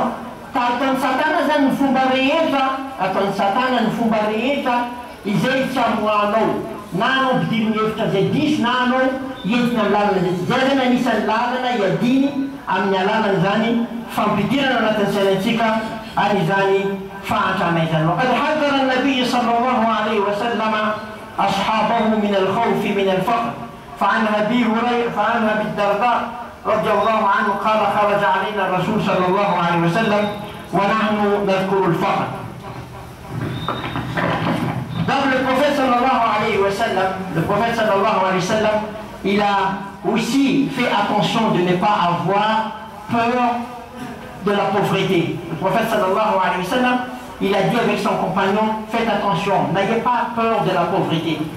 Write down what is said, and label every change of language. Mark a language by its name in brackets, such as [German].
[Malagasy] Anao ataon'ny Satana zany ny fomba rehetra, ataon'ny Satana ny fomba rehetra izay tsy amoanao, na anao ampidiriny hevitra zay diso, na anao entina amin'ny lalana zay. Zay zany anisan'ny lalana iadiny amin'ny alalany zany fampidirana anatin'ny sainantsika an'izany fahantrana izany. [Arabic] وقد حذر النبي صلى الله عليه وسلم أصحابه من الخوف من الفقر فعن أبي الدرداء رضي الله عنه قال خرج علينا الرسول صلى الله عليه وسلم ونحن نذكر الفقر. [French] Donc le prophète [Arabic] sallallahu alayhi wa sallam, [French] il a aussi fait attention de ne pas avoir peur de la pauvreté. Le prophète [Arabic] sallallahu alayhi wa sallam, [French] il a dit avec son compagnon, faites attention, n'ayez pas peur de la pauvreté.